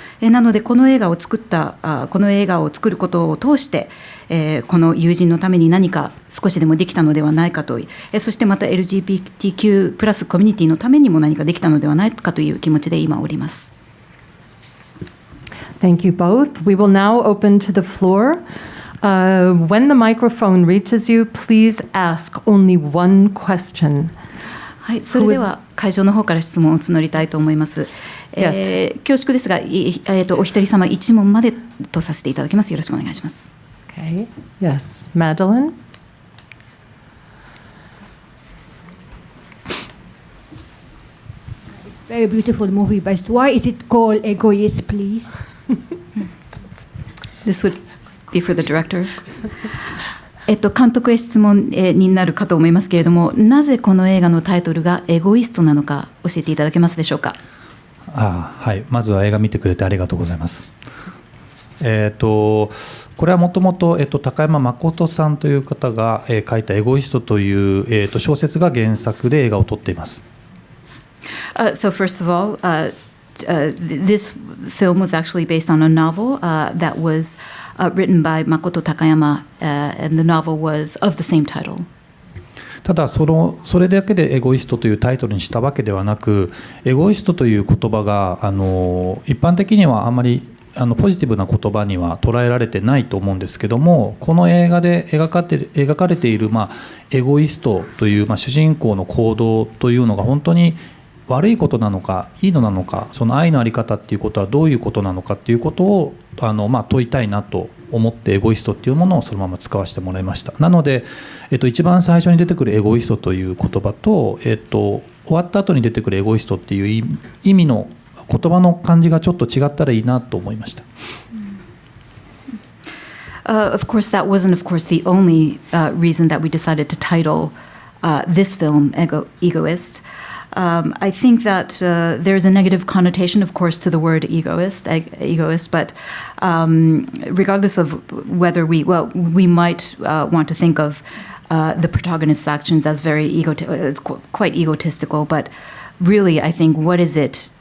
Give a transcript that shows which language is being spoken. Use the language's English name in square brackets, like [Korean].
[Japanese] なのでこの映画を作ることを通して、この友人のために何か少しでもできたのではないかと、そしてまた LGBTQ+ コミュニティのためにも何かできたのではないかという気持ちで今おります。 [English] Thank you both. We will now open to the floor. When the microphone reaches you, please ask only one question. [Japanese] はい、それでは会場の方から質問を募りたいと思います。恐縮ですが、お一人様1問までとさせていただきます。よろしくお願いします。 [English] Okay. Yes, Madeline. Very beautiful movie, but why is it called Egoist, please? This would be for the director, of course. [Japanese] 監督へ質問になるかと思いますけれども、なぜこの映画のタイトルがエゴイストなのか教えていただけますでしょうか。はい、まずは映画見てくれてありがとうございます。これはもともと高山誠さんという方が書いたエゴイストという小説が原作で映画を撮っています。 [English] So first of all, this film was actually based on a novel that was written by Makoto Takayama, and the novel was of the same title. [Japanese] ただそれだけでエゴイストというタイトルにしたわけではなく、エゴイストという言葉が一般的にはあまりポジティブな言葉には捉えられてないと思うんですけども、この映画で描かれている、エゴイストという、主人公の行動というのが本当に悪いことなのかいいのなのか、その愛のあり方っていうことはどういうことなのかっていうことを問いたいなと思ってエゴイストっていうものをそのまま使わせてもらいました。なので、一番最初に出てくるエゴイストという言葉と、終わった後に出てくるエゴイストっていう意味の言葉の感じがちょっと違ったらいいなと思いました。 [English] Of course, that wasn't, of course, the only reason that we decided to title this film Egoist. I think that there's a negative connotation, of course, to the word egoist, but regardless of whether we might want to think of the protagonist's actions as quite egotistical, but really, I think, what is it?